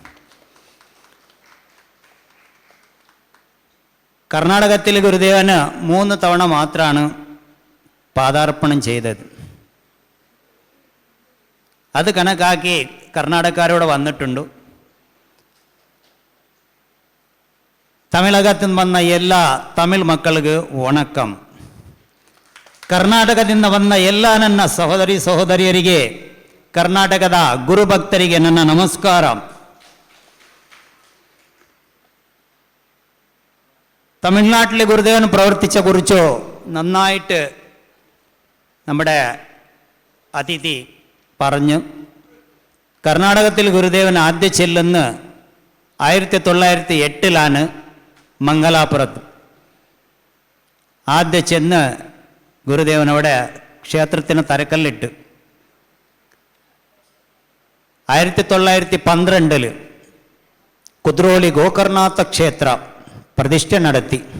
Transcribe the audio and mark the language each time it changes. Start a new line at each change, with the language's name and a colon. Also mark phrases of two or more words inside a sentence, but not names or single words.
Malayalam: കർണാടകത്തിൽ ഗുരുദേവന് 3 തവണ മാത്രമാണ് പാദാർപ്പണം ചെയ്തത്. അത് കണക്കാക്കി കർണാടകക്കാരോട് വന്നിട്ടുണ്ട്. തമിഴകത്തിൽ നിന്ന് വന്ന എല്ലാ തമിഴ് മക്കൾക്ക് വണക്കം.
Kannada: ಕರ್ನಾಟಕದಿಂದ ಬಂದ ಎಲ್ಲ ನನ್ನ ಸಹೋದರಿ ಸಹೋದರಿಯರಿಗೆ, ಕರ್ನಾಟಕದ ಗುರುಭಕ್ತರಿಗೆ ನನ್ನ ನಮಸ್ಕಾರ.
Malayalam: തമിഴ്നാട്ടിൽ ഗുരുദേവൻ പ്രവർത്തിച്ച കുറിച്ചോ നന്നായിട്ട് നമ്മുടെ അതിഥി പറഞ്ഞു. കർണാടകത്തിൽ ഗുരുദേവൻ ആദ്യം ചെല്ലുന്ന 1908 മംഗലാപുരത്ത് ആദ്യം ചെന്ന് ഗുരുദേവൻ അവിടെ ക്ഷേത്രത്തിന് തറക്കല്ലിട്ട് 1912 കുദ്രോളി ഗോകർണാഥ ക്ഷേത്ര പ്രതിഷ്ഠ നടത്തി.